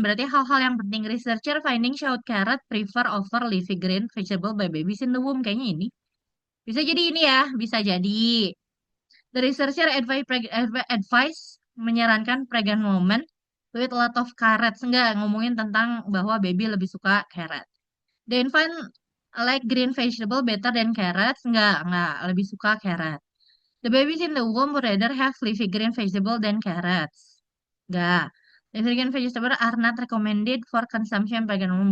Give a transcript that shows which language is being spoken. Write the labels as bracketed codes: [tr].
[id] Berarti hal-hal yang penting [en] researcher finding showed carrot prefer over leafy green vegetable by babies in the womb. [id] Kayaknya ini. Bisa jadi ini ya, bisa jadi. [en] The researcher advice [id] menyarankan [en] pregnant woman with a lot of carrots. [id] Enggak, ngomongin tentang bahwa baby lebih suka carrot. [en] The infant like green vegetable better than carrots. [id] Enggak, lebih suka carrot. [en] The babies in the womb would rather have leafy green vegetable than carrots. [id] Enggak. [en] Leafy green vegetable are not recommended for consumption pregnant woman.